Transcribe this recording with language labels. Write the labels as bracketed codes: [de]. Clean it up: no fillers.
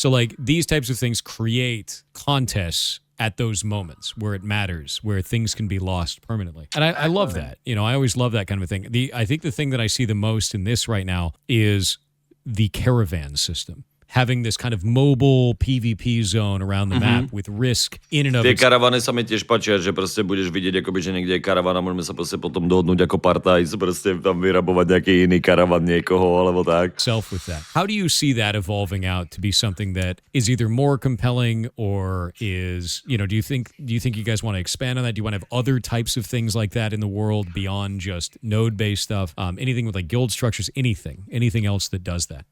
[en] So like these types of things create contests at those moments where it matters, where things can be lost permanently. And I love that. I always love that kind of a thing. I think the thing that I see the most in this right now is the caravan system. Having this kind of mobile PvP zone around the map with risk in and of [sk] Tie [en] itself. [sk] karavany sa mi tiež páčia, že proste budeš vidieť, akoby, že niekde je karavan a môžeme sa proste potom dohodnúť ako partaj, proste tam vyrabovať nejaký iný karavan niekoho, alebo tak. [en] With that. How do you see that evolving out to be something that is either more compelling or is, do you think you guys want to expand on that? Do you want to have other types of things like that in the world beyond just node-based stuff? Anything with like guild structures, anything else that does that?